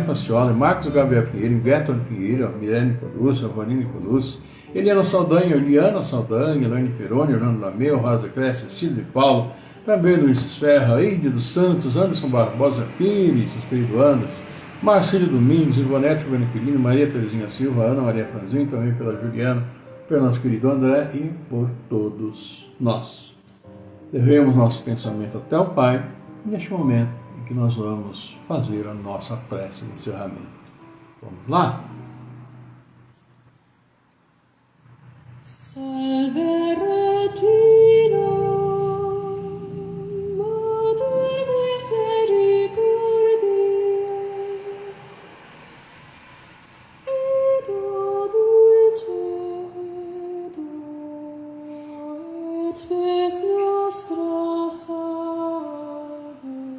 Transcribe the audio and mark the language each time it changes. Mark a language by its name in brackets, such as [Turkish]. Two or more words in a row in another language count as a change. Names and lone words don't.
[Portuguese] Faciola, Marcos Gabriel Pinheiro, Beto Pinheiro, Mirene Colucci, Vanini Colucci, Eliana Saldanha, Eliana Saldanha, Elaine Peroni, Orlando Lameu, Rosa Cresce, Cecílio de Paulo, também Luiz Ferra, Eide dos Santos, Anderson Barbosa Pires, Espírito Anderson, Marcílio Domingos, Ivonete Benequilino, Maria Terezinha Silva, Ana Maria Franzinho, também pela Juliana, pelo nosso querido André e por todos nós. Levemos nosso pensamento até o Pai, neste momento em que nós vamos fazer a nossa prece de encerramento. Vamos lá? [Latin] Salve Regina, Mater misericordiae, Vita dulcedo, et spes nostra salve.